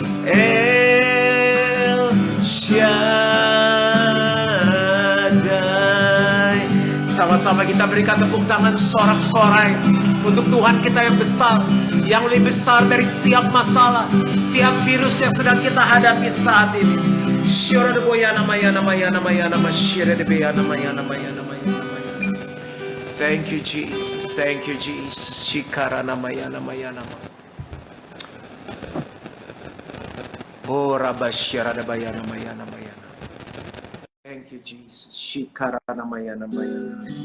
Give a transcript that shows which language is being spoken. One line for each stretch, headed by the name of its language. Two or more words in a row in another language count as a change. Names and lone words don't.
Indonesian: El Shaddai. Sama-sama kita berikan tepuk tangan sorak-sorai untuk Tuhan kita yang besar, yang lebih besar dari setiap masalah, setiap virus yang sedang kita hadapi saat ini. Shira de boya namaya namaya namaya nama shira de boya namaya namaya namaya namaya.
English: Thank you Jesus, thank you Jesus. Shikara namaya namaya nama. Oh rabashira de boya namaya namaya. Thank you Jesus. Shikara namaya namaya.